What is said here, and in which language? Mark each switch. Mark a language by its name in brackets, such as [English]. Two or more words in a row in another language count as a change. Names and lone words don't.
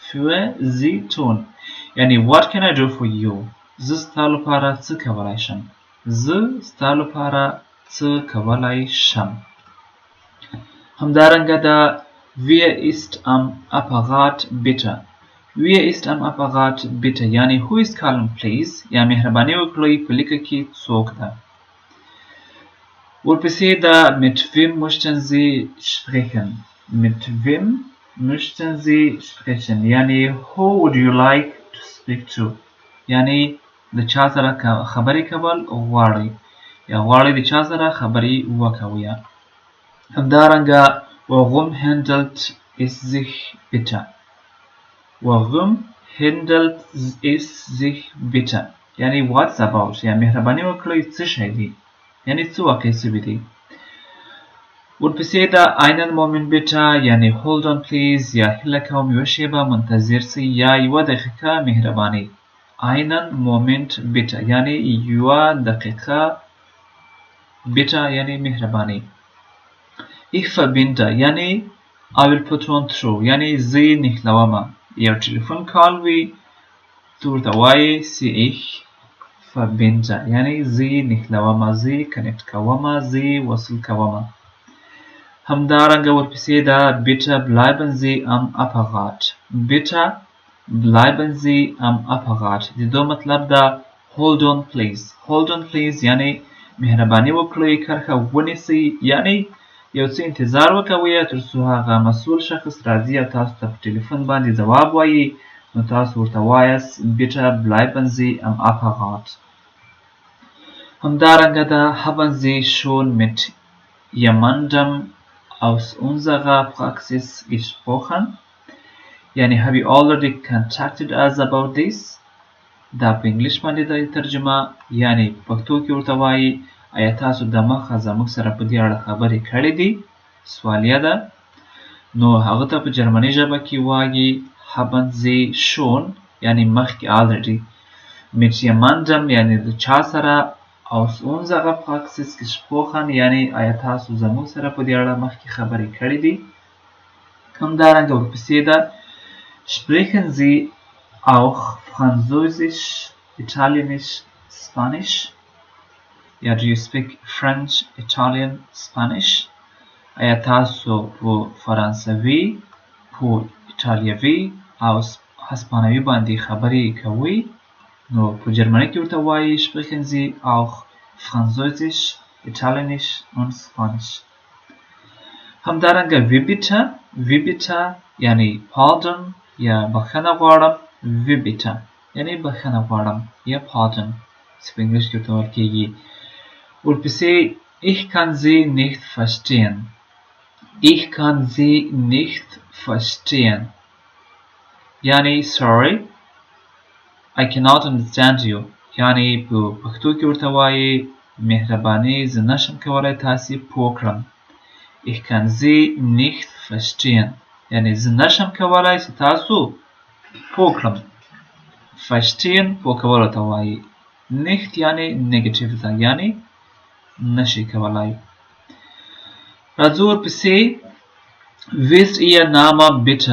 [Pashto] یعنی [English] what can I do for you [Pashto] زه ستا لپاره څه کولی شم. زه ستا لپاره څه کولی شم. همدارنګه د [German] Wer ist am Apparat bitte. Wer ist am Apparat bitte [Pashto] یعنی [English] who is calling please [Pashto] یا مهرباني وکړئ په لیکه کې څوک ده. ورپسې د [German] mit wem möchten Sie sprechen. Mit wem möchten Sie sprechen [Pashto] یعنی [English] who would you like to speak to [Pashto] یعنی د چا سره خبرې کول غواړئ یا غواړئ د چا سره خبرې وکوئ. [German] همدارنګه warum handelt es sich bitte. warum handelt es sich bitte [Pashto] یعنی [English] what's about [Pashto] یا مهرباني وکړئ څه شی دی یعنی څه واقع شوي دي. ورپسې د [German] einen Moment bitte [Pashto] یعنی [English] hold on please [Pashto] یا هیله کوم یوه شیبه منتظر سئ یا یوه دقیقه مهرباني. [German] einen Moment bitte [Pashto] یعنی یوه دقیقه bitte یعنی مهرباني. [German] Ich verbinde [English] یعنی I will put on through [Pashto] یعنی زه نښلومه. یو ټلیفون کال وي ته ورته وایې چې [German] ich verbinde [Pashto] یعنی زه نښلومه زه کنیکټ کومه زه وصل کومه. همدارنګه ورپسې د [German] bitte bleiben Sie am Apparat. bitte bleiben Sie am Apparat [Pashto] د دو مطلب ده [English] hold on please. hold on please [Pashto] یعنی مهرباني وکړئ کرښه ونیسئ یعنی یو څه انتظار وکوئ تر څو هغه مسؤل شخص راځي او تاسو ته په ټلیفون باندې ځواب وایي نو تاسو ورته وایاست [German] bitte bleiben Sie am Apparat. [Pashto] همدارنګه د [German] haben Sie schon mit jemandem aus unserer Praxis gesprochen یعنی [English] have you already contacted us about this. [Pashto] دا په انګلیش باندې د ترجمه یعنی پښتو کې ورته وایي آیا تاسو د مخه زموږ سره په دې اړه خبرې کړې دي سوالیه ده. نو هغه ته په جرمني ژبه کې وایي [German] haben Sie schon [Pashto] یعنی مخکې already [German] mit jemandem [Pashto] یعنی د چا سره [German] aus unserer Praxis gesprochen [Pashto] یعنی آیا تاسو زموږ سره په دې اړه مخکې خبرې کړې دي. همدارنګه ورپسې ده [German] sprechen Sie auch Französisch, Italienisch, Spanish. [English] یا do you speak French, Italian, Spanish. [Pashto] آیا تاسو په فرانسوي په ایټالیوي او هسپانوي باندې خبرې کوئ نو په جرمني کې ورته وایي [German] sprechen Sie auch Französisch, Italienisch und Spanish. [Pashto] همدارنګه [German] wie bitte [Pashto] یعنی pardon یا بخښنه غواړم. [German] wie bitte [Pashto] یعنی بخښنه غواړم یا pardon چې په انګلیش کې ورته ویل کیږي. [German] ورپسې ich kann Sie nicht verstehen. ich kann Sie nicht verstehen [Pashto] یعنی [English] sorry I cannot understand you [Pashto] یعنی په پښتو کې ورته وایي مهرباني زه نشم کولی تاسې پوه کړم. [German] ich kann Sie nicht verstehen [Pashto] یعنی زه نشم کولی چې تاسو پوه کړم. verstehen پوه کولو ته وایي. nicht یعنی نیګیټیو ده یعنی نشي کولای. راځو ورپسې [German] wie ist Ihr Name bitte.